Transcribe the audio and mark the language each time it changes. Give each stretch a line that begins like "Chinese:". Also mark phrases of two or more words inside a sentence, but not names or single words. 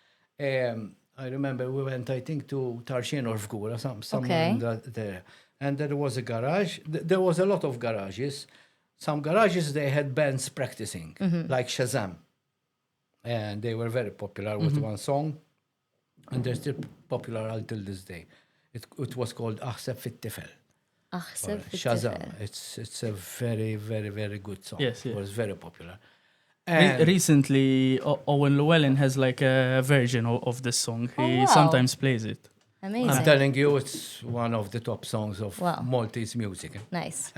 English: I remember we went, I think, to Tarshin or Vgura, somewhere in there. And there was a garage. There was a lot of garages. Some garages, they had bands practicing, like Shazam. And they were very popular with one song. And they're still popular until this day. It was called Aħseb fit-tifel. Aħseb Shazam. fit-tifel. It's a very, very, very good song. Yes, yeah. It was very popular. Recently, Owen Llewellyn has like a version of this song. He wow. sometimes plays it. Amazing. I'm telling you, it's one of the top songs of Wow. Maltese music. Nice.